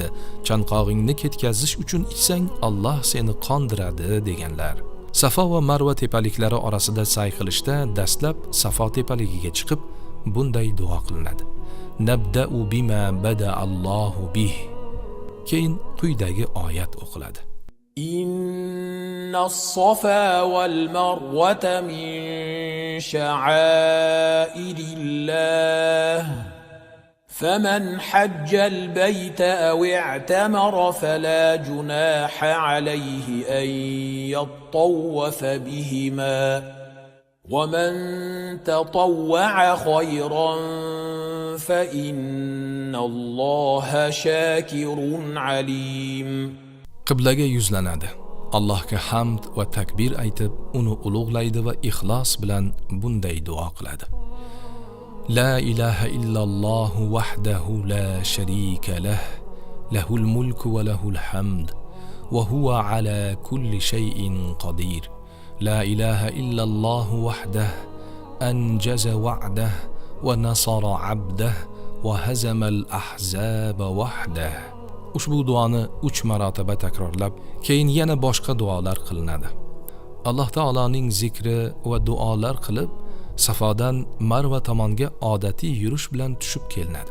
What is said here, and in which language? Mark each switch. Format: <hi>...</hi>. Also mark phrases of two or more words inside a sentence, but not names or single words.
<uz>Chanqog'ingni ketkazish uchun ichsang, Alloh seni qondiradi deganlar. Safo va Marva tepaliklari orasida sa'y qilishda dastlab Safo tepaligiga chiqib bunday duo qilinadi.</uz> <ar>نبدأ بما بدأ الله به.</ar> <uz>Keyin quyidagi oyat o'qiladi.</uz> <ar>إن الصفا والمروة من شعائر الله. فمن حج البيت أو اعتمر فلا جناح عليه أن يطوف بهما ومن تطوع خيرا فإن الله شاكر عليم.</ar> <uz>Qiblaga yuzlanadi. Allohga hamd va takbir aytib, uni ulug'laydi va ixlos bilan bunday duo qiladi.</uz> <ar>لا إله إلا الله وحده لا شريك له له الملك وله الحمد وهو على كل شيء قدير. لا إله إلا الله وحده أنجز وعده ونصر عبده وهزم الأحزاب وحده.</ar> <uz>Ushbu duoni 3 marotaba takrorlab, keyin yana boshqa duolar qilinadi. Alloh taoloning zikri va duolar qilib, Safodan Marva tomonga odatiy yurish bilan tushib kelinadi.</uz>